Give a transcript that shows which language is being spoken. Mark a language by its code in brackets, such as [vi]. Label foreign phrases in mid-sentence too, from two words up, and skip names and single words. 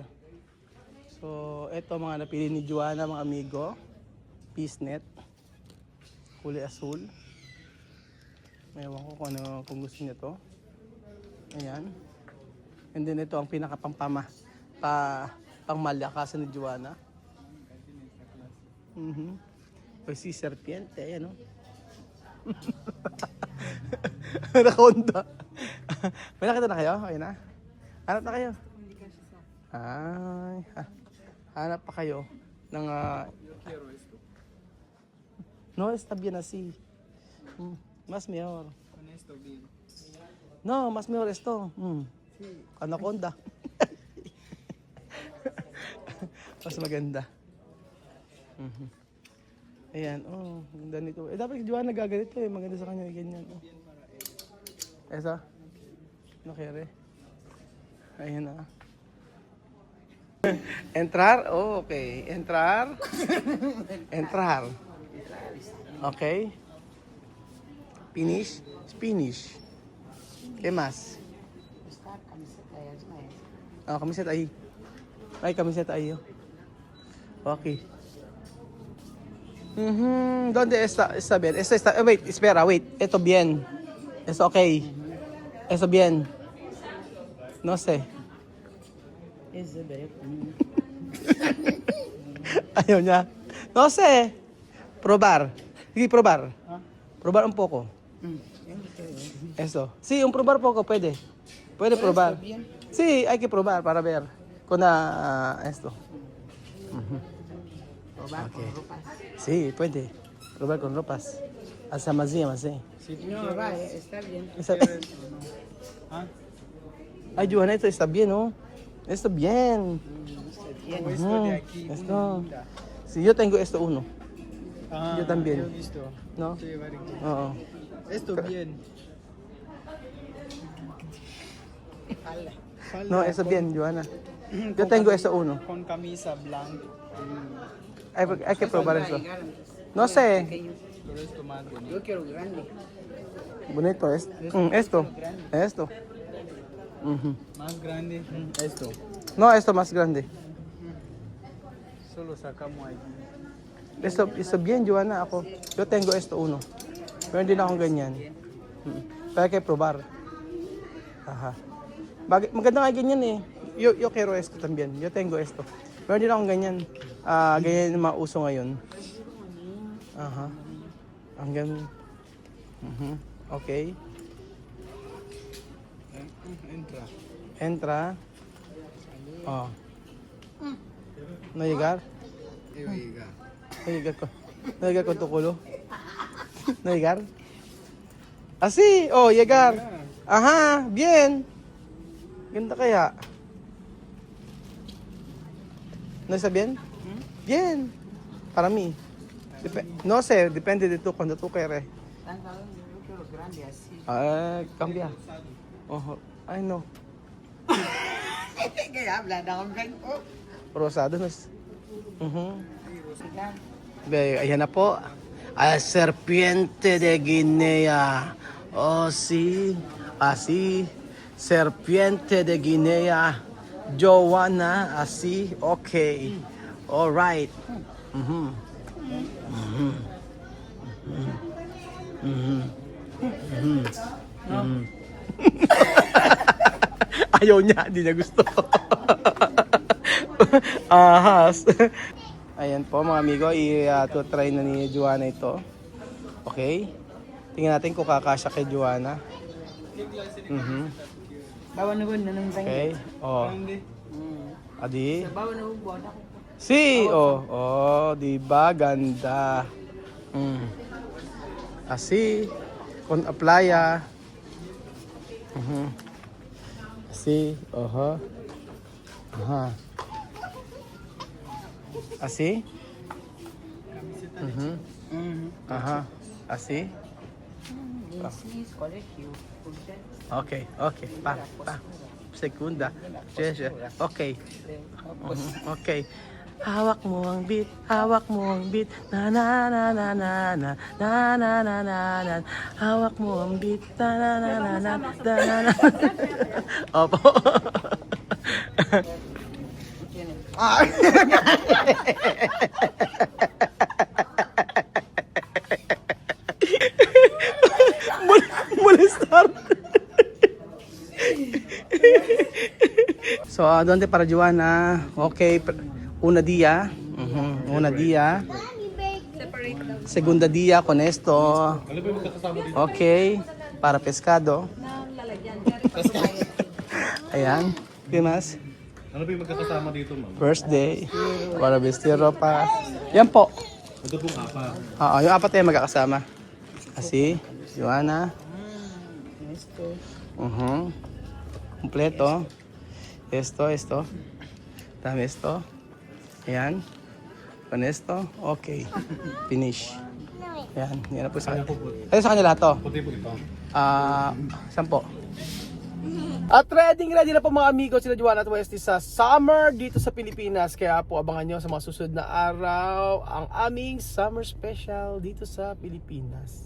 [tl] So, eto mga napili ni Joanna, mga amigo. Peace net. Kulay asul. Ewan ko kung gusto niya to. Ayan. And then ito ang pangmalyakasan ni Joanna. [es] Pues si serpiente, [tl] ayan o. Anaconda. May nakita na kayo? Okay na? Hanap na kayo? Ay, hanap pa kayo ng [es] no, está bien así. Mas mejor. Con No, mas mejor esto. Anaconda. [tl] Mas maganda. Ayan, oh, ganda nito. Eh, dapat si Joanna nagaganito eh. Maganda sa kanya, ganyan. [es] Oh. Esa? No quiere? [tl] Ayan na. [es] Entrar? Oh, okay. Entrar. Entrar. Okay. [en] Finish. Finish. [es] ¿Qué más? Está camiseta ya es más. Ah, camiseta ahí. Ay, camiseta ahí. Oh. Okay. ¿Dónde está? Está bien. Esto está. Wait, espera, wait. Esto bien. Esto okay. Esto bien. No sé. Es de ver. [tl] Ayaw niya. [es] No sé. Probar. Sige, probar. Probar un poco. Eso. Sí, un probar poco puede. Puede probar. bien? Sí, hay que probar para ver. Con esto. Probar con ropas. Sí, puede. Probar con ropas. Hasta más bien, más bien. No, va, está bien. Ay, Johanna, esto está bien, ¿no? Esto bien. Está bien. Esto de aquí. Esto. Sí, yo tengo esto uno. Yo también. Yo visto. ¿No? Sí, [en] very good. [tl] Oo. [es] Esto bien. No, esto bien, Johanna. Yo tengo esto uno. Con camisa blanca. Hay que probar esto. No sé. Pero esto más bonito. Yo quiero grande. Bonito es. Esto. Esto. Ujú. Más grande. Esto. No, esto más grande. Solo sacamos aquí. Esto bien, Johanna, ako. Yo tengo esto uno. [tl] Pero hindi na akong ganyan. [es] Pero hay que probar. Aha. [tl] Maganda nga ganyan eh. [es] Yo quiero esto también. Yo tengo esto. [tl] Pero hindi na akong ganyan. Ganyan yung mga uso ngayon. Aha. Hanggang... Okay. [es] Entra. Entra. Oh. No llegar. Iwiga. No llegar ko. No llegar con tu culo. No llegar. Así. Oh, llegar. Ajá. Bien. [tl] Ganda kaya. [es] ¿No está bien? Bien. Para mí. No sé, depende de tú cuando tú quieres. Yo quiero grande así. Cambia. Oh, ay no. ¿Qué habla? No, vengo. [tl] Rosado na. Ayan na po. Ay, [es] serpiente de Guinea. Oh, sí. Así. Serpiente de Guinea. Joanna. Así. [en] Okay. All right. [tl] Ayaw niya, hindi niya gusto. Ahas. Ayan po mga amigo, i-try na ni Joanna ito. Okay? Tingnan natin kung kakasya kay Joanna. Bawa na ba na nang Okay. Oh. Adi. Bawa na ba ako? Si, oh, di ba ganda. [es] Así con playa. Así, Aha. Así. Ajá. Así. Macy's, colegio. Okay. Pa. Segunda. Okay. Okay. [tl] Hawak mo ang beat, na na na na na na na na na na na. Hawak mo ang beat, na na na na na na na. Opo. [es] Molestar. So, ¿dónde para Joanna? Okay, una día. Una día. Segunda día con esto. Okay, para pescado. Ayan. ¿Qué más? [tl] Ano ba yung magkakasama dito, ma'am? [en] First day. [es] Para vestir ropa. [tl] Yan po. Ito pong apa. Oo, yung apat ay magkakasama. Kasi, Joanna. Kompleto. [es] Esto. Dami esto. Ayan. Con esto. Okay. Finish. [tl] Ayan. Yan na po sa kanya. Ayun sa kanila to. Puti po ito. 10. At ready na po mga amigo sila Juan at Westy sa summer dito sa Pilipinas. Kaya po abangan nyo sa mga susunod na araw ang aming summer special dito sa Pilipinas.